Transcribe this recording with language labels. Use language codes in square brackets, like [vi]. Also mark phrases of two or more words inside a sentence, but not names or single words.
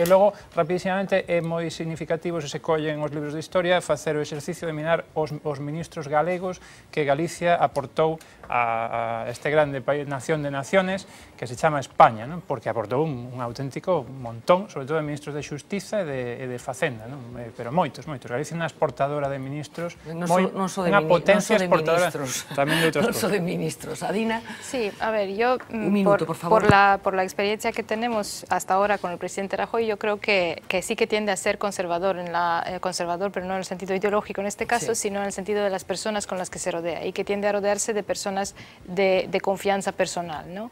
[gl] E logo, rapidísimamente, é moi significativo, se collen os libros de historia, facer o exercicio de mirar os ministros galegos que Galicia aportou a este grande país, nación de naciones, que se chama España, non? Porque aportou un auténtico montón, sobre todo de ministros de Xustiza e de Facenda, non? Pero moitos. Galicia é unha exportadora de ministros, unha potencia exportadora tamén de outras cosas. Non só de ministros. Adina. [es] Sí, a ver, yo, un minuto, por favor. Por la experiencia que tenemos hasta ahora con el presidente Rajoy, yo creo que sí que tiende a ser conservador, pero no en el sentido ideológico en este caso, sino en el sentido de las personas con las que se rodea, y que tiende a rodearse de personas de confianza personal, ¿no?